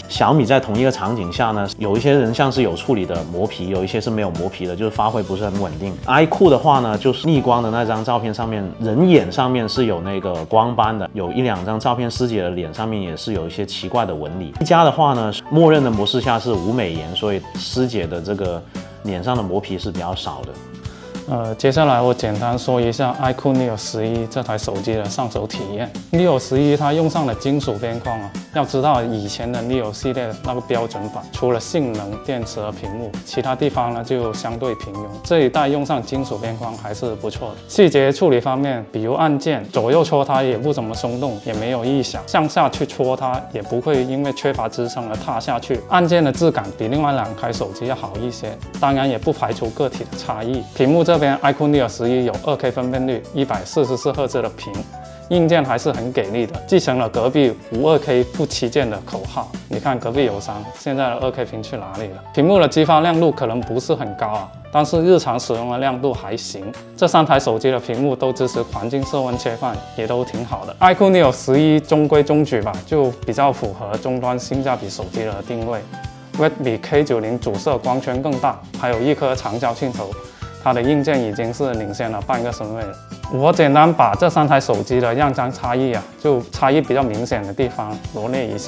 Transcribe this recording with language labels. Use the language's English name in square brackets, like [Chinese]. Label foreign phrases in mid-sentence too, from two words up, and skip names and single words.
[Chinese] 小米在同一個場景下呢，有一些人像是有處理的磨皮，有一些是沒有磨皮的，就是發揮不是很穩定。iQOO 的話呢，就是逆光的那張照片上面，人眼上面是有那個光斑的，有1-2張照片師姐的臉上面也是有一些奇怪的紋理。一加的話呢，默認的模式下是無美顏，所以師姐的這個臉上的磨皮是比較少的。接下來我簡單說一下 iQOO Neo 11這台手機的上手體驗。Neo 11它用上了金屬邊框啊，要知道以前的 Neo 系列那個標準版，除了性能、電池和屏幕，其他地方呢就相對平庸。這一代用上金屬邊框還是不錯的。細節處理方面，比如按鍵左右戳它也不怎麼鬆動，也沒有異響；向下去戳它也不會因為缺乏支撐而塌下去。按鍵的質感比另外2台手機要好一些，當然也不排除個體的差異。屏幕這邊 iQOO Neo 11 有2K 分辨率，144赫茲的屏，硬件還是很給力的，繼承了隔壁無 2K 不旗艦的口號。你看隔壁有傷，現在的2K 屏去哪裡了？屏幕的激發亮度可能不是很高啊，但是日常使用的亮度還行。這3台手機的屏幕都支持環境色溫切換，也都挺好的。iQOO Neo 11 中規中矩吧，就比較符合中端性價比手機的定位。Redmi K90 主攝光圈更大，還有1顆長焦鏡頭。它的硬件已經是領先了半個身位了。我簡單把這3台手機的樣張差異啊，就差異比較明顯的地方羅列一下。